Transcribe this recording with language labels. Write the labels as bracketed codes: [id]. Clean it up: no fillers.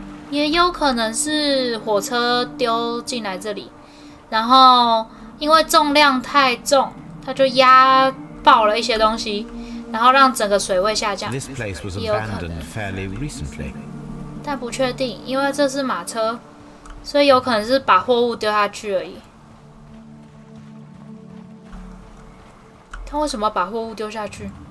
[zh] 也有可能是火车丢进来这里，然后因为重量太重，它就压爆了一些东西，然后让整个水位下降。 [en] This place was abandoned fairly recently. [zh] 但不确定，因为这是马车，所以有可能是把货物丢下去而已。他为什么要把货物丢下去？